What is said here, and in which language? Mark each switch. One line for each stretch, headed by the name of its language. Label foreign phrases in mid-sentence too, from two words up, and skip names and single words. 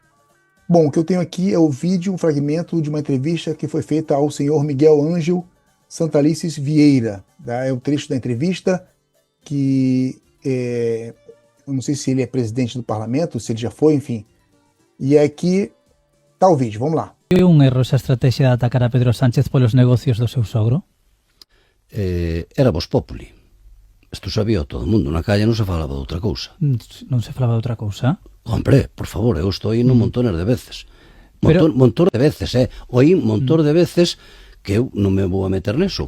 Portuguese: Bom, o que eu tenho aqui é o vídeo, um fragmento de uma entrevista que foi feita ao senhor Miguel Ângelo Santalices Vieira. Tá? É o trecho da entrevista que eu não sei se ele é presidente do parlamento, se ele já foi, enfim. E aqui está o vídeo, vamos lá.
Galician: É un erro esa estrategia de atacar a Pedro Sánchez polos negocios do seu sogro? Era
Latin: Vox Populi.
Galician: Isto sabía todo o mundo. Na calle non se falaba de outra cousa. Non se falaba de outra cousa? Hombre, por favor, eu estou indo
Spanish: montones de veces.
Galician: Montón de veces, oí montón de veces que eu non me vou a meter neso.